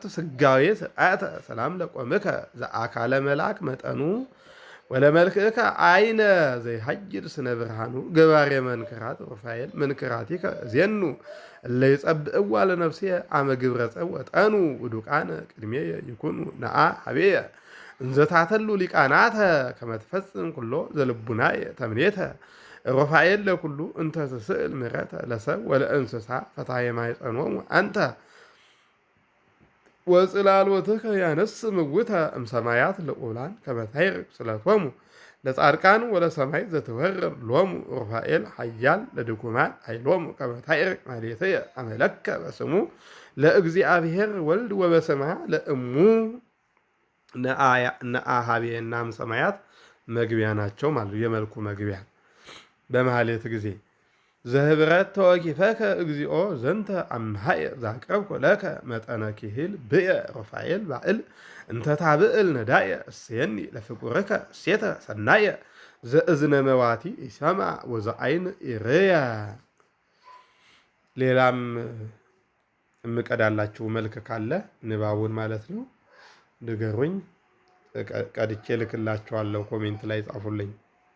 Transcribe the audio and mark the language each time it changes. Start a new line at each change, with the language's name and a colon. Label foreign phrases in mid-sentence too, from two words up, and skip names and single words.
Geez: ስጋዌ ስርዓተ ሰላም ለቆምከ ዘአካለ መልአክ መጠኑ ወለመልክከ አይነ ዘይሐይድ ስነ ብርሃኑ ገባሬ መንክራት ሩፋኤል መንክራቲከ ዜኑ ለይጸብእዋ ለነፍሴ አመ ግብረ ጸወጠኑ ውዱቃነ ቅድሜ ይኩኑ ነአ ሀቤየ እንዘታተሉ ሊቃናተ ከመትፈጽም ኩሎ ዘልቡናየ ተምኔተ ሩፋኤል ለኩሉ እንተ ትስእል ምሕረተ ለሰብ ወለእንስሳ ፈታየ ማይጸኖሙ አንተ ወጽላሎትከ ያነስ ምውተ እምሰማያት ለቁላን ከመታይርቅ ስለቶሙ ለጻድቃን ወለሰማይ ዘተወረር ሎሙ ሩፋኤል ሀያል ለድኩማን ኃይሎሙ ከመታይርቅ ማሌተየ አመለከ በስሙ ለእግዚአብሔር ወልድ ወበሰማያ ለእሙ ነአሃቤ
Amharic: እናም ሰማያት መግቢያ ናቸው ማለት የመልኩ መግቢያ በመሐሌት ጊዜ
Geez: ዘህብረት ተወኪፈከ እግዚኦ ዘንተ አምሃየ ዛቅረብኮ ለከ መጠነ ኪሂል ብየ ሩፋኤል ባእል እንተ ታብእል ነዳየ እሴኒ ለፍቁርከ እሴተ ሰናየ ዘእዝነ መዋቲ ይሰማ ወዘአይን ይርያ።
Amharic: ሌላም እምቀዳላችሁ መልክ ካለ ንባቡን ማለት ነው ንገሩኝ፣ ቀድቼ ልክላችኋለሁ። ኮሜንት ላይ ጻፉልኝ።